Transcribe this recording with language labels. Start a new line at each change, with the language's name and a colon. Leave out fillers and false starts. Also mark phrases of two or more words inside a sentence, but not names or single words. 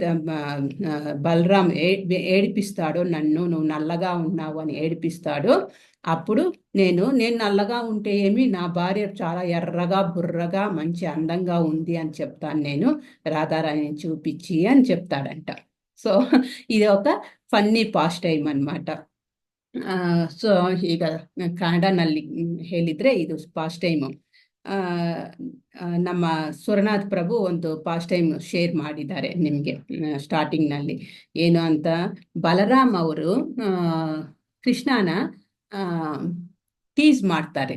Telugu: బలరాం ఏడిపిస్తాడో నన్ను, నువ్వు నల్లగా ఉన్నావు అని ఏడిపిస్తాడో, అప్పుడు నేను నల్లగా ఉంటే ఏమి, నా భార్య చాలా ఎర్రగా బుర్రగా మంచి అందంగా ఉంది అని చెప్తాను నేను, రాధారాణిని చూపించి అని చెప్తాడంట. సో ఇది ఒక
English: funny pass time
Telugu: ಅನ್మాట.
Kannada: ಸೊ ಈಗ ಕನ್ನಡನಲ್ಲಿ ಹೇಳಿದ್ರೆ ಇದು
English: pass time.
Kannada: ನಮ್ಮ ಸುರನಾಥ್ ಪ್ರಭು ಒಂದು
English: pass time share
Kannada: ಮಾಡಿದ್ದಾರೆ ನಿಮಗೆ ಸ್ಟಾರ್ಟಿಂಗ್ನಲ್ಲಿ. ಏನು ಅಂತ, ಬಲರಾಮ್ ಅವರು ಕೃಷ್ಣನ ಟೀಸ್ ಮಾಡ್ತಾರೆ.